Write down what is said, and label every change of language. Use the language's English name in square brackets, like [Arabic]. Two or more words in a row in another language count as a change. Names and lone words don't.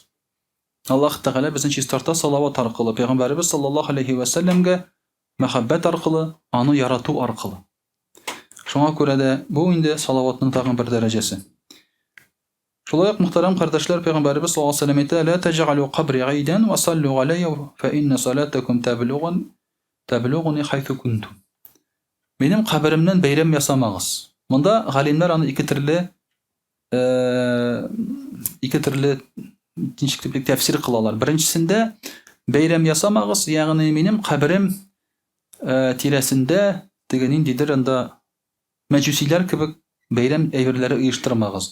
[Tatar] Аллаһ Тәгалә безне чистарта салават аркылы, Пәйгамбәрбез [Arabic] صلى الله عليه وسلم [Tatar] мәхәббәт аркылы, аны ярату аркылы. Шуңа күрә дә бу инде салаватның тагын бер дәрәҗәсе. Шулай ук, мөхтәрәм кардәшләр, Пәйгамбәрбез [Arabic] صلى الله عليه وسلم әйтә: "لا تجعلوا قبري عيدا وصلوا علي فإن صلاتكم تبلغني حيث كنتم." [Tatar] Минем каберемнән бәйрәм ясамагыз. Монда галимнәр аны ике төрле ничек тәфсир кылалар. Беренчесендә бәйрәм ясамагыз, ягъни минем каберем тирәсендә теге ниндидер анда мәҗүсиләр кебек бәйрәм әйберләре оештырмагыз.